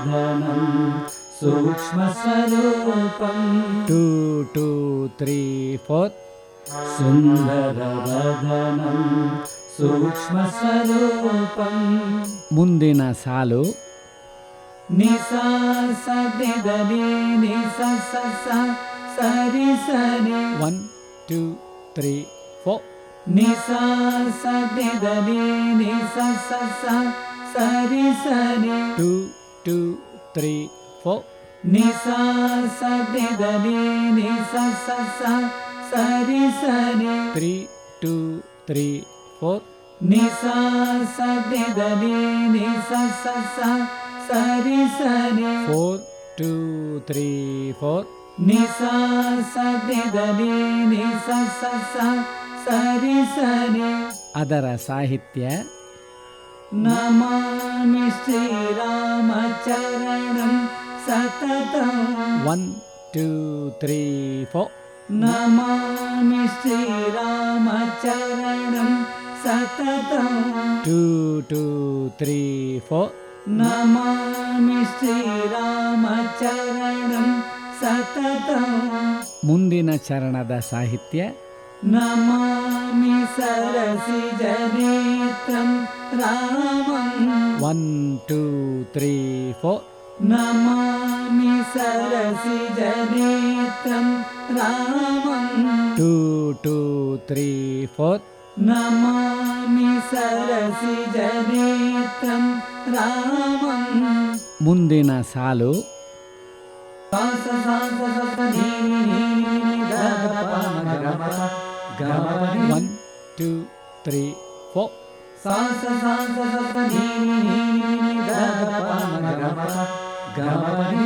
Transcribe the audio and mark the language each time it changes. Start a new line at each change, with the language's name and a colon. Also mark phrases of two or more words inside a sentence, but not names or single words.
Sanskrit: ಸುಂದರವದನಂ ಸೂಕ್ಷ್ಮ ಸ್ವರೂಪಂ
Kannada: 2 2 3 4
Sanskrit: ಸುಂದರವದನಂ ಸೂಕ್ಷ್ಮ ಸ್ವರೂಪಂ.
Kannada: ಮುಂದಿನ ಸಾಲು ನಿಸಾ ಸದಿದನಿ ನಿಸ ಸ ಸ ಸರಿ ಸರಿ 1 2 3 4 ನಿಸಾ ಸದಿದನಿ ನಿಸ ಸ ಸ ಸರಿ ಸರಿ 2 2 3 4 ನಿಸಾ ಸದಿದನಿ ನಿಸ ಸ ಸ ಸರಿ ಸರಿ 3 2 3 4 ನಿಸಾ ಸದಿದನಿ ನಿಸ ಸ ಸ ಸರಿ ಸರಿ 4 2 3 4 ನಿಸಾ ಸದಿದನಿ ನಿಸ ಸ ಸ ಸರಿ ಸರಿ. ಅದರ ಸಾಹಿತ್ಯ
Sanskrit: ನಮಾಮಿ ಶ್ರೀರಾಮಚರಣಂ ಸತತಂ
Kannada: 1 2 3 4
Sanskrit: ನಮಾಮಿ ಶ್ರೀರಾಮಚರಣಂ ಸತತಂ
Kannada: 2 2 3 4
Sanskrit: ನಮಾಮಿ ಶ್ರೀರಾಮಚರಣಂ ಸತತಂ.
Kannada: ಮುಂದಿನ ಚರಣದ ಸಾಹಿತ್ಯ
Sanskrit: ನಮಾಮಿ ಸರಸಿಜನೇತ್ರಂ ರಾಮಂ
Kannada: 1 2 3 4
Sanskrit: ನಮಾಮಿ ಸರಸಿಜನೇತ್ರಂ ರಾಮಂ
Kannada: 2 2 3 4
Sanskrit: ನಮಾಮಿ ಸರಸಿಜನೇತ್ರಂ ರಾಮಂ.
Kannada: ಮುಂದಿನ ಸಾಲು ಸಾಸ ಸಾಸ ಸಸ ನೀನಿ ನೀನಿ ನೀನಿ ದ ದ ಪ ಮ ಗ ಮ ಪ ಗ ಮ ಪ ನಿ. 1 2 3 4 ಸಾಸ ಸಾಸ ಸಸ ನೀನಿ ನೀನಿ ನೀನಿ ದ ದ ಪ ಮ ಗ ಮ ಪ ಗ ಮ ಪ ನಿ.